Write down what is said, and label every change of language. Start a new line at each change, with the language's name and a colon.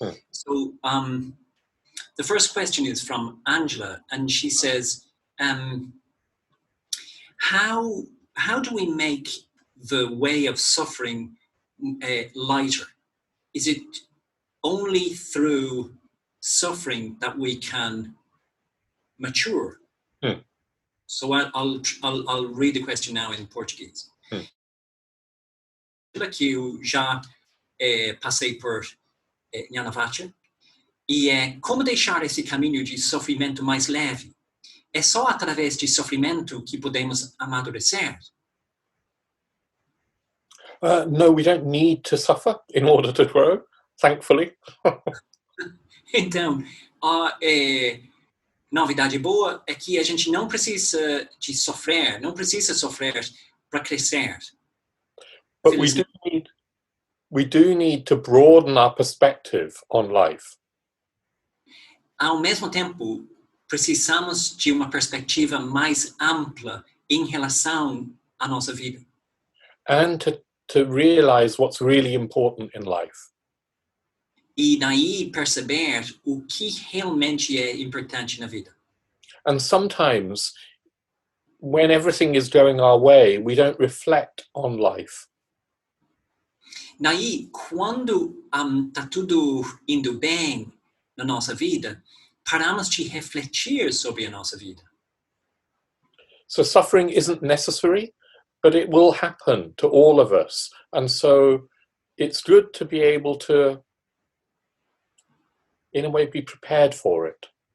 English: So the first question is from Angela, and she says, how do we make the way of suffering lighter? Is it only through suffering that we can mature? So I'll read the question now in Portuguese.
Portuguese: Que eu já passei por Jnanavaca, e como deixar esse caminho de sofrimento mais leve? É só através de sofrimento que podemos amadurecer?
English: No, we don't need to suffer in order to grow, thankfully.
Portuguese: Então, a novidade boa é que a gente não precisa sofrer para crescer.
English: But we do need to broaden our perspective on life.
Portuguese: Ao mesmo tempo, precisamos de uma perspectiva mais ampla em relação à nossa vida.
English: And to realize what's really important in life.
Portuguese: E daí perceber o que realmente é importante na vida.
English: And sometimes, when everything is going our way, we don't reflect on life.
Portuguese: Daí, quando tá tudo indo bem na nossa vida, paramos de refletir sobre a nossa vida.
English: So suffering isn't necessary, but it will happen to all of us. And so it's good to be able to, in a way, be prepared for it.